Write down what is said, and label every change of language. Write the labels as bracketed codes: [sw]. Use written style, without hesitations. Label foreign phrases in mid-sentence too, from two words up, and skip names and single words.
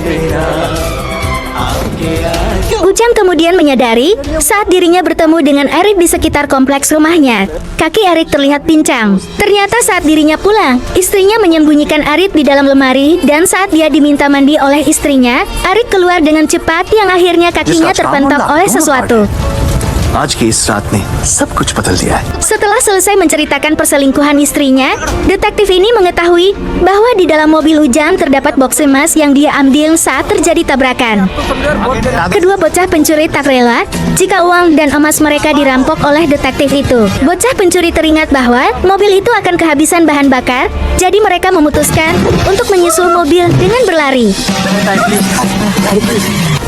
[id] Ujang kemudian menyadari saat dirinya bertemu dengan Arik di sekitar kompleks rumahnya. Kaki Arik terlihat pincang. Ternyata saat dirinya pulang, istrinya menyembunyikan Arik di dalam lemari, dan saat dia diminta mandi oleh istrinya, Arik keluar dengan cepat yang akhirnya kakinya terpentok oleh sesuatu. [hi] आज की इस रात ने सब कुछ बदल दिया है. [id] Setelah selesai menceritakan perselingkuhan istrinya, detektif ini mengetahui bahwa di dalam mobil Ujang terdapat box emas yang dia ambil saat terjadi tabrakan. Kedua bocah pencuri tak rela jika uang dan emas mereka dirampok oleh detektif itu. Bocah pencuri teringat bahwa mobil itu akan kehabisan bahan bakar, jadi mereka memutuskan untuk menyusul mobil dengan berlari.